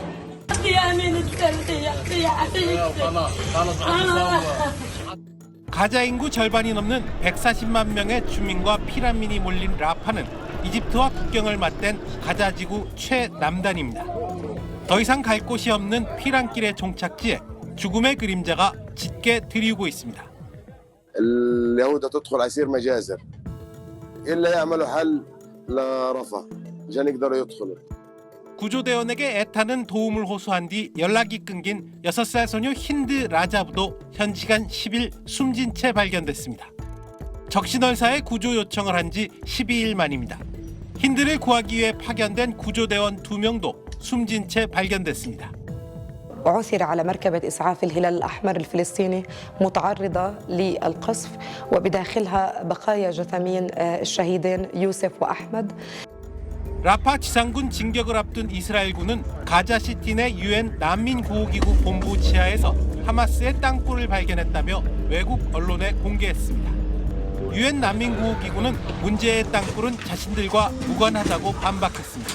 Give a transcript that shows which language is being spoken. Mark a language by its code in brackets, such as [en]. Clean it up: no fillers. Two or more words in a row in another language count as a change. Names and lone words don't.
[ko] 가자 인구 절반이 넘는 140만 명의 주민과 피난민이 몰린 라파는 이집트와 국경을 맞댄 가자지구 최남단입니다. 더 이상 갈 곳이 없는 피난길의 종착지에 죽음의 그림자가 짙게 드리우고 있습니다. [ar] اليهود تدخل عسير مجازر إلا يعملوا حل لرفح عشان يقدروا يدخلوا. [ko] 구조대원에게 애타는 도움을 호소한 뒤 연락이 끊긴 6살 소녀 힌드 라자브도 현 시간 10일 숨진 채 발견됐습니다. 적신월사에 구조 요청을 한 지 12일 만입니다. 힌드를 구하기 위해 파견된 구조대원 2명도 숨진 채 발견됐습니다. [ar] عثر على مركبة إسعاف الهلال الأحمر الفلسطيني متعرضة للقصف وبداخلها بقايا جثمين الشهيدين يوسف وأحمد. [ko] 라파 지상군 진격을 앞둔 이스라엘군은 가자시티 내 유엔 난민구호기구 본부 지하에서 하마스의 땅굴을 발견했다며 외국 언론에 공개했습니다. 유엔 난민구호기구는 문제의 땅굴은 자신들과 무관하다고 반박했습니다.